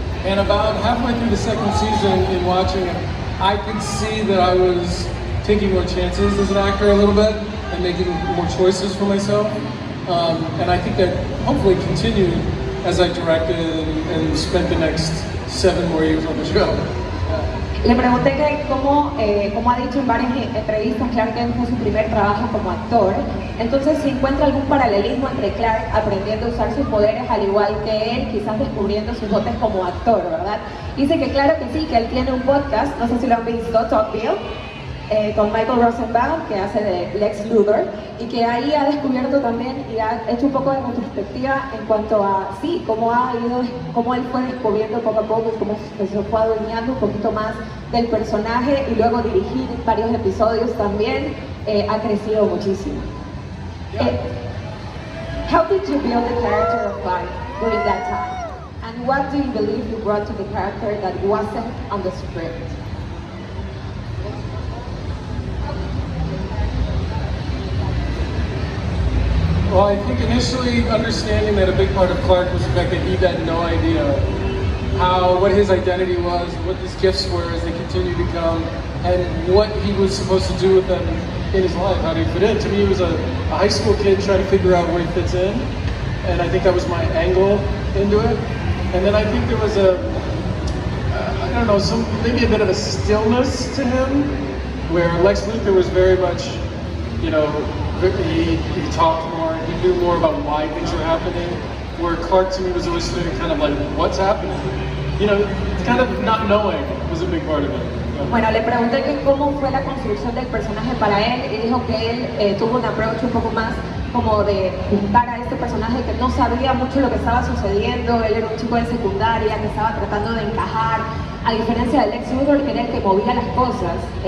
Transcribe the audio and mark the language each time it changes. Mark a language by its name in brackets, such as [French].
[English] And about halfway through the second season in watching it, I could see that I was taking more chances as an actor a little bit and making more choices for myself. And I think that hopefully continued as I directed and spent the next 7 more years on the show. [Spanish] Le pregunté que como ha dicho en varias entrevistas, Clark Kent fue su primer trabajo como actor. Entonces, si encuentra algún paralelismo entre Clark aprendiendo a usar sus poderes al igual que él, quizás descubriendo sus dotes como actor, ¿verdad? Dice que claro que sí, que él tiene un podcast, no sé si lo han visto, Talk Bill, con Michael Rosenbaum, que hace de Lex Luthor, y que ahí ha descubierto también y ha hecho un poco de retrospectiva en cuanto a, sí, cómo él fue descubriendo poco a poco, cómo se fue adueñando un poquito más del personaje y luego dirigir varios episodios también, ha crecido muchísimo. [English] How did you build the character of Clark during that time? And what do you believe you brought to the character that wasn't on the script? Well, I think initially understanding that a big part of Clark was the fact that he had no idea what his identity was, what his gifts were as they continued to come, and what he was supposed to do with them in his life, how did he fit in. To me, he was a high school kid trying to figure out where he fits in, and I think that was my angle into it. And then I think there was I don't know, maybe a bit of a stillness to him, where Lex Luthor was very much, you know, he talked more, knew more about why things were happening, where Clark to me was always sitting kind of like, what's happening? You know, kind of not knowing was a big part of it. [Spanish] Bueno, le pregunté que cómo fue la construcción del personaje para él y dijo que él tuvo un approach un poco más como de buscar a este personaje que no sabía mucho lo que estaba sucediendo. Él era un chico de secundaria que estaba tratando de encajar, a diferencia del ex Luthor, que era el que movía las cosas.